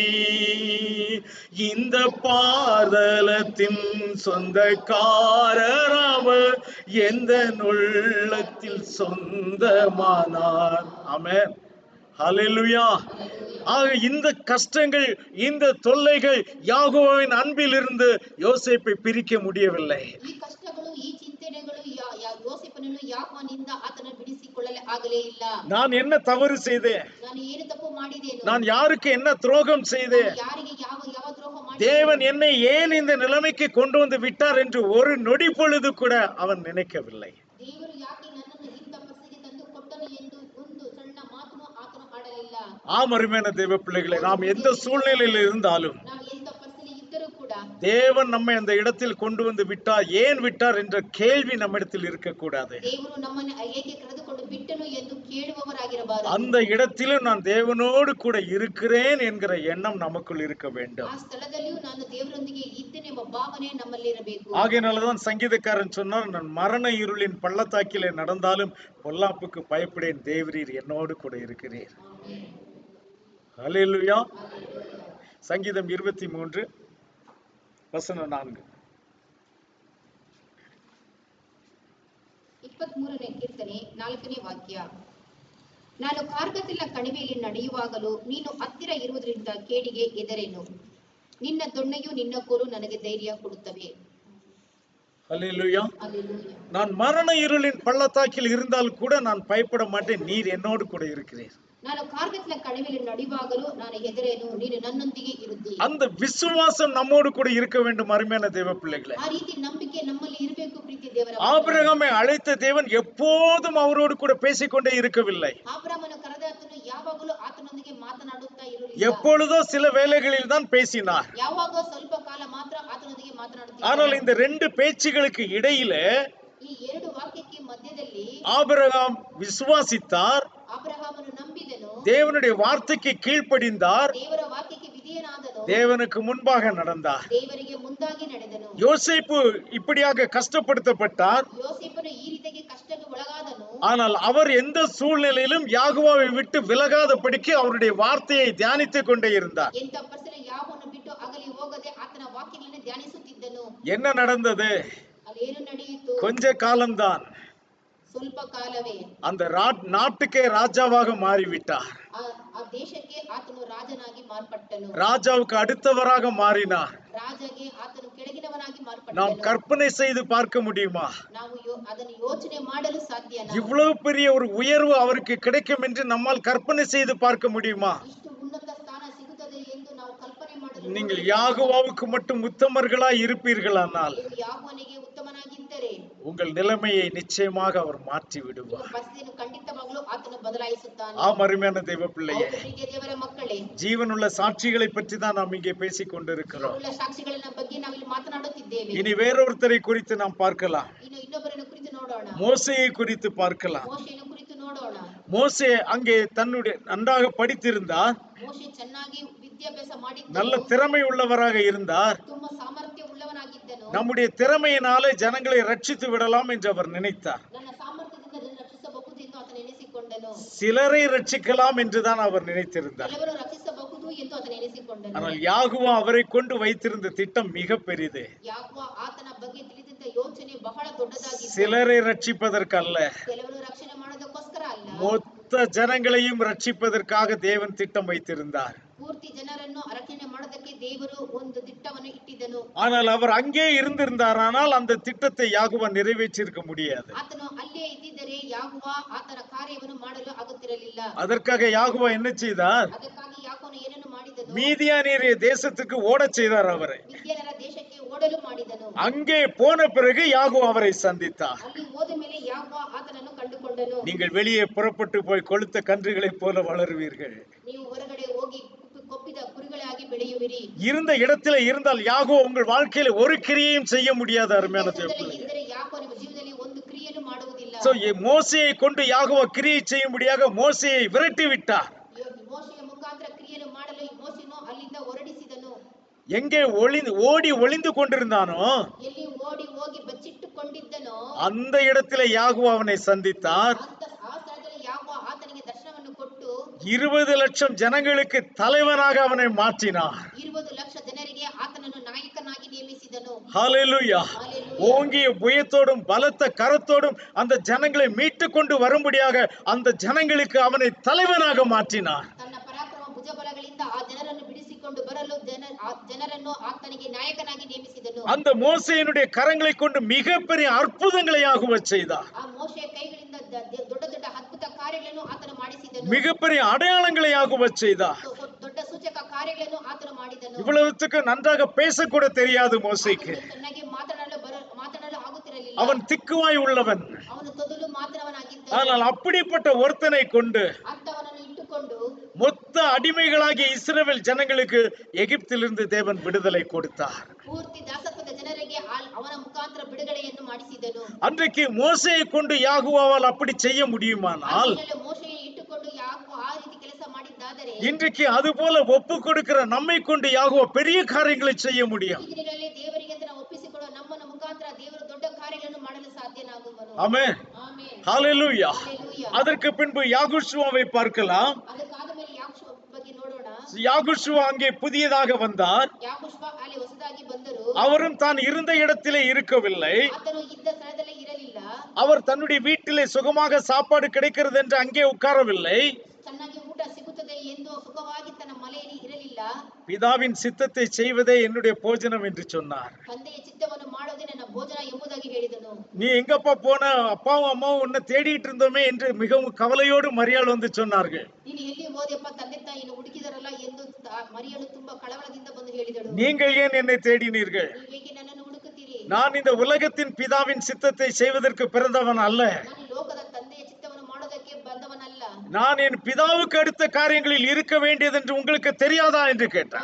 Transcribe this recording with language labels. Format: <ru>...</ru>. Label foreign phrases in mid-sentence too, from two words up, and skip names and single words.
<ta>இந்த பாதலத்தின் சொந்தக்காரர் அவர் எந்த உள்ளத்தில் சொந்தமானார். ஆமென். ஹல்லேலூயா. ஆக இந்த கஷ்டங்கள், இந்த தொல்லைகள் யாகோவின் அன்பிலிருந்து யோசேப்பை பிரிக்க முடியவில்லை.</ta> <kn>ಈ ಕಷ್ಟಗಳು, ಈ ಚಿಂತನೆಗಳು ಯೋಸೇಫನನ್ನು ಯಾಕೋನಿಂದ ಆತನ ಬಿಡಿಸಿಕೊಳ್ಳಲೇ ಆಗಲೇ ಇಲ್ಲ.</kn> <ta>நான் என்ன தவறு செய்தேன்?</ta> <kn>ನಾನು ಏನು ತಪ್ಪು ಮಾಡಿದೆನು?</kn> <ta>நான் யாருக்கு என்ன துரோகம் செய்தேன்?</ta> <kn>ಯಾರಿಗೆ ಯಾವ ದ್ರೋಹ ಮಾಡಿದೆ?</kn> <ta>தேவன் என்னை ஏன் இந்த நிலைமைக்கு கொண்டு வந்து விட்டார் என்று ஒரு நொடி பொழுது கூட அவன் நினைக்கவில்லை.</ta> <kn>ದೇವರು ಯಾಕೆ ನನ್ನನ್ನು ಇಂಥ ಪರಿಸ್ಥಿತಿಗೆ ತಂದು ಕೊಟ್ಟನು ಎಂದು ಒಂದು ಸಣ್ಣ ಮಾತನ್ನು ಆತನು ಆಡಲಿಲ್ಲ.</kn> <ta>ஆம் அருமையான தேவ பிள்ளைகளே, நாம் எந்த சூழ்நிலையில் இருந்தாலும்</ta> <kn>ನಾವು ಎಂಥ ಪರಿಸ್ಥಿತಿ ಇದ್ದರೂ ಕೂಡ</kn> <ta>தேவன் நம்மை அந்த இடத்தில் கொண்டு வந்து விட்டார், ஏன் விட்டார் என்ற கேள்வி நம்மிடத்தில் இருக்கக்கூடாது.</ta> <kn>ದೇವರು ನಮ್ಮನ್ನು ಏಕೆ ಕರೆದುಕೊಂಡು ಬಿಟ್ಟನು ಎಂದು ಕೇಳುವವರಾಗಿರಬಾರದು.</kn> <ta>அந்த இடத்திலும் நான் தேவனோடு கூட இருக்கிறேன் என்கிற எண்ணம் நமக்குள் இருக்க வேண்டும்.</ta> <kn>ಆ ಸ್ಥಳದಲ್ಲಿಯೂ ನಾನು ದೇವರೊಂದಿಗೆ ಇದ್ದೇನೆಂಬ ಭಾವನೆ ನಮ್ಮಲ್ಲಿ ಇರಬೇಕು.</kn> <ta>ஆகையினாலதான் சங்கீதக்காரன் சொன்னார், நான் மரண இருளின் பள்ளத்தாக்கிலே நடந்தாலும் பொல்லாப்புக்கு பயப்படேன், தேவரீர் என்னோடு கூட இருக்கிறீர். ஹல்லேலூயா. சங்கீதம் 23 வசனம் 4.</ta> <kn>23ನೇ ಕೀರ್ತನೆ 4ನೇ ವಾಕ್ಯ. ನಾನು ಕಾರ್ಗತ್ತಿನ ಕಣಿವೆಯಲ್ಲಿ ನಡೆಯುವಾಗಲೂ ನೀನು ಹತ್ತಿರ ಇರುವುದರಿಂದ ಕೇಡಿಗೆ ಹೆದರೆನು. ನಿನ್ನ ದೊಣ್ಣೆಯು ನಿನ್ನ ಕೋಲು ನನಗೆ ಧೈರ್ಯ ಕೊಡುತ್ತವೆ.</kn> <ta>ஹல்லேலூயா. அல்லேலூயா. நான் மரண இருளின் பள்ளத்தாக்கில் இருந்தால் கூட நான் பயப்பட மாட்டேன், நீர் என்னோடு கூட இருக்கிறீர்.</ta> <kn>ನಾನು ಕಾರ್ಗತ್ತಿನ ಕಣಿವೆಯಲ್ಲಿ ನಡೆಯುವಾಗಲೂ ನಾನು ಹೆದರೆನು, ನೀನು ನನ್ನೊಂದಿಗೆ ಇರುತ್ತಿ.</kn> <ta>அந்த விசுவாசம் நம்மோடு கூட இருக்க வேண்டும் அருமையான தேவ பிள்ளைகளே.</ta> <kn>ಆ ರೀತಿ ನಂಬಿಕೆ ನಮ್ಮಲ್ಲಿ ಇರಬೇಕು ಪ್ರೀತಿ ದೇವರ.</kn> <ta>ஆபிரகாமை அழைத்த தேவன் எப்போதும் அவரோடு கூட பேசிக்கொண்டே இருக்கவில்லை.</ta> <kn>ಆಬ್ರಹಾಮನ ಕರೆದಾತನು ಯಾವಾಗಲೂ ಆತನೊಂದಿಗೆ ಮಾತನಾಡುತ್ತಾ ಇರಲಿಲ್ಲ.</kn> <ta>எப்பொழுதோ சில வேளைகளில் தான் பேசினார்.</ta> <kn>ಯಾವಾಗೋ ಸ್ವಲ್ಪ ಕಾಲ ಮಾತ್ರ ಆತನೊಂದಿಗೆ ಮಾತನಾಡುತ್ತಿದ್ದ.</kn> <ta>ஆனால் இந்த ரெண்டு பேச்சுகளுக்கு இடையில</ta> <kn>ಈ ಎರಡು ವಾಕ್ಯಕ್ಕೆ ಮಧ್ಯದಲ್ಲಿ</kn> <ta>ஆபிரகாம் விசுவாசித்தார்,</ta> <kn>ಅಬ್ರಹಾಮನು ನಂಬಿದನು,</kn> <ta>தேவனுடைய வார்த்தைக்கு கீழ்ப்படிந்தார்,</ta> <kn>ದೇವರ ವಾಕ್ಯಕ್ಕೆ ವಿಧೇಯನಾದನು,</kn> <ta>தேவனுக்கு முன்பாக நடந்தார்.</ta> <kn>ದೇವರಿಗೆ ಮುಂದಾಗಿ ನಡೆದನು.</kn> <ta>யோசேப்பு இப்படியாக கஷ்டப்படுத்தப்பட்டார்.</ta> <kn>ಯೋಸೇಫನು ಈ ರೀತಿಯಾಗಿ ಕಷ್ಟಕ್ಕೆ ಒಳಗಾದನು.</kn> <ta>ஆனால் அவர் எந்த சூழ்நிலையிலும் யாகுவாவை விட்டு விலகாதபடிக்கு அவருடைய வார்த்தையை தியானித்துக் கொண்டே இருந்தார்.</ta> <kn>ಎಂತ ಪರಿಸ್ಥಿತಿ ಯಾವನು ಬಿಟ್ಟು ಅಗಲಿ ಹೋಗದೆ ಆತನ ವಾಕ್ಯಗಳನ್ನು ಧ್ಯಾನಿಸುತ್ತಿದ್ದನು.</kn> <ta>என்ன நடந்தது?</ta> <kn>ಅಲ್ಲಿ ಏನು ನಡೆಯಿತು?</kn> <ta>கொஞ்ச காலம்தான்.</ta> <kn>ಸ್ವಲ್ಪ ಕಾಲವೇ</kn> <ta>அந்த நாட்டுக்கே ராஜாவாக மாறிவிட்டார்.</ta> <kn>ಆ ದೇಶಕ್ಕೆ ಆತನು ರಾಜನಾಗಿ ಮಾರ್ಪಟ್ಟನು.</kn> <ta>ராஜாவுக்கு அடுத்தவராக மாறினார்.</ta> <kn>ರಾಜಗೆ ಆತನು ಕೆಳಗಿನವನಾಗಿ</kn> <ta>நாம்</ta> <kn>ಮಾರ್ಪಟ್ಟನು.</kn> <ta>கற்பனை செய்து பார்க்க முடியுமா?</ta> <kn>ನಾವು ಅದನ್ನು ಯೋಚನೆ ಮಾಡಲು ಸಾಧ್ಯನಾ?</kn> <ta>இவ்வளவு பெரிய ஒரு உயர்வு அவருக்கு கிடைக்கும் என்று நம்மால் கற்பனை செய்து பார்க்க முடியுமா?</ta> <kn>ಇಷ್ಟು ಉನ್ನತ ಸ್ಥಾನ ಸಿಗುತ್ತದೆ ಎಂದು ನಾವು ಕಲ್ಪನೆ ಮಾಡಲು</kn> <ta>நீங்கள் யாகுவாவுக்கு மட்டும் உத்தமர்களாய் இருப்பீர்களானால்</ta> <kn>ನೀವು ಯಾವನಿಗೆ ಉತ್ತಮನಾಗಿದ್ದರೆ</kn> <ta>உங்கள் நிலைமையை நிச்சயமாக அவர் மாற்றி விடுவார்.</ta> <kn>ನಿಮ್ಮ ಪರಿಸ್ಥಿತಿಯನ್ನು ಖಂಡಿತವಾಗಲೂ ಆತನು ಬದಲಾಯಿಸುತ್ತಾನೆ.</kn> <ta>ஆம், அருமையான தேவ பிள்ளையே,</ta> <kn>ಹೌದು, ಪ್ರೀತಿಯ ದೇವರ ಮಕ್ಕಳೇ,</kn> <ta>ஜீவனுள்ள சாட்சிகளை பற்றி தான் நாம் இங்கே பேசிக் கொண்டிருக்கிறோம்.</ta> <kn>ಜೀವವುಳ್ಳ ಸಾಕ್ಷಿಗಳ ಬಗ್ಗೆ ನಾವಿಲ್ಲಿ ಮಾತನಾಡುತ್ತಿದ್ದೇವೆ.</kn> <ta>இனி வேறொருத்தரை குறித்து நாம் பார்க்கலாம்.</ta> <kn>ಇನ್ನು ಇನ್ನೊಬ್ಬರನ್ನು ಕುರಿತು ನೋಡೋಣ.</kn> <ta>மோசேயை குறித்து பார்க்கலாம்.</ta> <kn>ಮೋಶೆಯನ್ನು ಕುರಿತು ನೋಡೋಣ.</kn> <ta>மோசே அங்கே தன்னுடைய நன்றாக படித்திருந்தார்,</ta> <kn>ಮೋಶೆ ಚೆನ್ನಾಗಿ ವಿದ್ಯಾಭ್ಯಾಸ</kn> <ta>நல்ல</ta> <kn>ಮಾಡಿದ್ದನು,</kn> <ta>திறமை உள்ளவராக இருந்தார்.</ta> <kn>ತುಂಬಾ ಸಾಮರ್ಥ್ಯ ಉಳ್ಳವನಾಗಿದ್ದನು.</kn> <ta>நம்முடைய திறமையினாலே ஜனங்களை ரட்சித்து விடலாம் என்று அவர் நினைத்தார்.</ta> <kn>ನನ್ನ ಸಾಮರ್ಥ್ಯದಿಂದ ಅದನ್ನು ರಕ್ಷಿಸಬಹುದು ಎಂದು ಆತನು ಎಣಿಸಿಕೊಂಡನು.</kn> <ta>சிலரை ரட்சிக்கலாம் என்றுதான் அவர் நினைத்திருந்தார்.</ta> <kn>ಕೆಲವರು ರಕ್ಷಿಸಬಹುದು ಎಂದು ಆತನು ಎಣಿಸಿಕೊಂಡನು.</kn> <ta>ஆனால் யாகுவா அவரை கொண்டு வைத்திருந்த திட்டம் மிக பெரிது.</ta> <kn>ಯಾಕೋ ಆತನ ಬಗ್ಗೆ ತಿಳಿದಿದ್ದ ಯೋಚನೆ ಬಹಳ ದೊಡ್ಡದಾಗಿತ್ತು.</kn> <ta>சிலரை ரட்சிப்பதற்கல்ல,</ta> <kn>ಕೆಲವರು ರಕ್ಷಣೆ ಮಾಡೋದಕ್ಕೋಸ್ಕರ ಅಲ್ಲ,</kn> <ta>மொத்த ஜனங்களையும் ரட்சிப்பதற்காக தேவன் திட்டம் வைத்திருந்தார்.</ta> <kn>ಪೂರ್ತಿ ಜನರನ್ನು ರಕ್ಷಣೆ ಮಾಡೋದಕ್ಕೆ ದೇವರು ಒಂದು திட்டವನ್ನು ಇಟ್ಟಿದ್ದನು.</kn> <ta>ஆனால் அவர் அங்கே இருந்திருந்தாரானால் அந்த திட்டத்தை யாகுவா நிறைவேற்றியிருக்க முடியாது.</ta> <kn>ಆತನು ಅಲ್ಲೇ ಇದ್ದಿದ್ದರೆ ಯಾಗುವ ಆತನ ಕಾರ್ಯವನ್ನು ಮಾಡಲು ಆಗುತ್ತಿರಲಿಲ್ಲ.</kn> <ta>அதற்காக யாகுவா என்ன செய்தார்?</ta> <kn>ಅದಕ್ಕಾಗಿ ಯಾಕೋನು ಏನನ್ನು ಮಾಡಿದನು?</kn> <ta>மீதியானிய தேசத்துக்கு ஓடச் செய்தார் அவரை.</ta> <kn>ವಿದ್ಯಾನರ ದೇಶಕ್ಕೆ ಓಡಲು ಮಾಡಿದನು.</kn> <ta>அங்கே போன பிறகு யாகுவா அவரை சந்தித்தார்.</ta> <kn>ಅಲ್ಲಿ ಹೋದ ಮೇಲೆ ಯಾಗುವ ಆತನನ್ನು ಕಂಡುಕೊಂಡನು.</kn> <ta>நீங்கள் வெளியே புறப்பட்டு போய் கொளுத்த கன்றுகளைப் போல வளருவீர்கள்.</ta> <kn>ನೀವು ಹೊರಗಡೆ ಹೋಗಿ ಕೊಪ್ಪಿದ ಕುರಿಗಳಾಗಿ ಬೆಳೆಯುವಿರಿ.</kn> <ta>இருந்த இடத்திலே இருந்தால் யாகுவா உங்கள் வாழ்க்கையில ஒரு கிரியையும் செய்ய முடியாது. அருமையான தேவர்களே,</ta> <kn>ಇದ್ದರೆ ಯಾಕೋ ನಿಮ್ಮ ಜೀವನದಲ್ಲಿ ಒಂದು ಕ್ರಿಯೆಯನ್ನು ಮಾಡುವುದಿಲ್ಲ.</kn> <ta>மோசேயை கொண்டு யாகுவா கிரியை செய்யும்படியாக மோசேயை விரட்டி விட்டார்.</ta> <kn>ಮೋಶೆಯ ಮುಖಾಂತರ ಕ್ರಿಯೆಯನ್ನು ಮಾಡಲು ಮೋಶೆಯನ್ನು ಅಲ್ಲಿಂದ ಹೊರಡಿಸಿದನು.</kn> <ta>எங்கே ஓடி ஒளிந்து கொண்டிருந்தானோ</ta> <kn>ಎಲ್ಲಿ ಓಡಿ ಹೋಗಿ ಬಚ್ಚಿಟ್ಟುಕೊಂಡಿದ್ದನೋ</kn> <ta>அந்த இடத்திலே யாகுவா அவனை சந்தித்தார்.</ta> <kn>ಆ ಸ್ಥಳದಲ್ಲಿ ಯಾಕೋ ಆತನಿಗೆ ದರ್ಶನವನ್ನು ಕೊಟ್ಟು</kn> <ta>20 லட்சம் ஜனங்களுக்கு தலைவனாக அவனை மாற்றினார்.</ta> <kn>20 ಲಕ್ಷ ಜನರಿಗೆ ಆತನನ್ನು ನಾಯಕನಾಗಿ ನೇಮಿಸಿದನು.</kn> <ta>ஹல்லேலூயா. ஓங்கிய புயத்தோடும் பலத்த கரத்தோடும் அந்த ஜனங்களை மீட்டு கொண்டு வரும்படியாக அந்த ஜனங்களுக்கு அவனை தலைவனாக மாற்றினார்.</ta> <kn>ತನ್ನ ಪರಾಕ್ರಮ ಭುಜಬಲಗಳಿಂದ ಆ ಜನರನ್ನು ಬಿಡಿಸಿಕೊಂಡು ಬರಲು ಜನರನ್ನು ಆತನಿಗೆ ನಾಯಕನಾಗಿ ನೇಮಿಸಿದನು.</kn> <ta>அந்த மோசேயினுடைய கரங்களை கொண்டு மிகப்பெரிய அற்புதங்களை யாகுவா செய்தார்.</ta> <kn>ಆ ಮೋಶೆಯ ಕೈಗಳಿಂದ ದೊಡ್ಡ ದೊಡ್ಡ ಅದ್ಭುತ ಕಾರ್ಯಗಳನ್ನು ಆತನು ಮಾಡಿಸಿದನು.</kn> <ta>மிகப்பெரிய அடையாளங்களை யாகுவா செய்தார்.</ta> <kn>ದೊಡ್ಡ ಸೂಚಕ ಕಾರ್ಯಗಳನ್ನು ಆತನು ಮಾಡಿದನು.</kn> <ta>இவ்வளவுத்துக்கு நன்றாக பேசக்கூட தெரியாது மோசேக்கு.</ta> <kn>ಚೆನ್ನಾಗಿ ಮಾತನಾಡಲು ಆಗುತ್ತಿರಲಿಲ್ಲ.</kn> <ta>அவன் திக்குவாய் உள்ளவன்.</ta> <kn>ಅವನು ತೊದಲು ಮಾತನವನಾಗಿದ್ದ.</kn> <ta>ஆனால் அப்படிப்பட்ட ஒருத்தனை கொண்டு</ta> <kn>ಅಂತವನನ್ನು ಇಟ್ಟುಕೊಂಡು</kn> <ta>மொத்த அடிமைகளாகிய இஸ்ரவேல் ஜனங்களுக்கு எகிப்திலிருந்து தேவன் விடுதலை கொடுத்தார்.</ta> <kn>ಪೂರ್ತಿ ದಾಸತ್ವದ ಜನರಿಗೆ ಅವನ ಮುಖಾಂತರ ಬಿಡುಗಡೆಯನ್ನು ಮಾಡಿಸಿದನು.</kn> <ta>அன்றைக்கு மோசேயை கொண்டு யாகுவாவால் அப்படி செய்ய முடியுமானால்</ta> <kn>ಮೋಶೆಯನ್ನು ಇಟ್ಟುಕೊಂಡು ಯಾಕೋ ಆ ರೀತಿ ಕೆಲಸ ಮಾಡಿದ್ದಾದರೆ</kn> <ta>இன்றைக்கு அது போல ஒப்பு கொடுக்கிற நம்மை கொண்டு யாகுவா பெரிய காரியங்களை செய்ய முடியும்.</ta> <kn>ಈ ದಿನಗಳಲ್ಲಿ ದೇವರಿಗೆ ಅಂತ ನಾವು ಒಪ್ಪಿಸಿಕೊಡುವ ನಮ್ಮನ್ನು ಮುಖಾಂತರ ದೇವರು ದೊಡ್ಡ ಕಾರ್ಯಗಳನ್ನು ಮಾಡಲು ಸಾಧ್ಯನಾಗುವನು.</kn> <ta>ஆமென்.</ta> <kn>ಆಮೆನ್.</kn> <ta>ஹல்லேலூயா.</ta> <kn>ಹಲ್ಲೆಲೂಯಾ.</kn> <ta>அதற்கு பின்பு யாகுஷுவாவை பார்க்கலாம்.</ta> <kn>ಅದಕ್ಕಾದ ಮೇಲೆ ಯಾಕೋಶುವ ಬಗ್ಗೆ ನೋಡೋಣ.</kn> <ta>யாகுஷுவா அங்கே புதியதாக வந்தார்.</ta> <kn>ಯಾಕೋಶುವ ಅಲ್ಲಿ ಹೊಸದಾಗಿ ಬಂದರು.</kn> <ta>அவரும் தான் இருந்த இடத்திலே இருக்கவில்லை.</ta> <kn>ಆತನು ಇದ್ದ ಸ್ಥಳದಲ್ಲೇ ಇರಲಿಲ್ಲ.</kn> <ta>அவர் தன்னுடைய வீட்டிலே சுகமாக சாப்பாடு கிடைக்கிறது என்று அங்கே உட்காரவில்லை.</ta> <kn>ಚೆನ್ನಾಗಿ ಊಟ ಸಿಗುತ್ತದೆ ಎಂದು ಸುಖವಾಗಿ ತನ್ನ ಮನೆಯಲ್ಲಿ ಇರಲಿಲ್ಲ.</kn> <ta>பிதாவின் சித்தத்தை செய்வதே என்னுடைய போஜனம் என்று சொன்னார்.</ta> <kn>ತಂದೆಯ ಚಿತ್ತವನ್ನು ಮಾಡೋದೇ ನನ್ನ ಭೋಜನ ಎಂಬುದಾಗಿ ಹೇಳಿದನು.</kn> <ta>நீ எங்கப்பா போன? அப்பாவும் அம்மாவும் உன்னை தேடிட்டு இருந்தோமே என்று மிகவும் கவலையோடு மரியாள் வந்து சொன்னார்கள்.</ta> <kn>ನೀನು ಎಲ್ಲಿ ಹೋದೆಪ್ಪ, ತಂದೆ ತಾಯಿಯನ್ನು ಹುಡುಕಿದರಲ್ಲ ಎಂದು ಮರಿಯಳು ತುಂಬಾ ಕಳವಳದಿಂದ ಬಂದು ಹೇಳಿದಳು.</kn> <ta>நீங்கள் ஏன் என்னை தேடினீர்கள்?</ta> <kn>ನೀವೇಕೆ ನನ್ನನ್ನು ಹುಡುಕುತ್ತೀರಿ?</kn> <ta>நான் இந்த உலகத்தின் பிதாவின் சித்தத்தை செய்வதற்கு பிறந்தவன் அல்ல.</ta> <kn>ನಾನು ಲೋಕದ ತಂದೆಯ ಚಿತ್ತವನ್ನು ಮಾಡೋದಕ್ಕೆ ಬಂದವನಲ್ಲ.</kn> <ta>நான் என் பிதாவுக்கு அடுத்த காரியங்களில் இருக்க வேண்டியது என்று உங்களுக்கு தெரியாதா என்று கேட்டார்.</ta>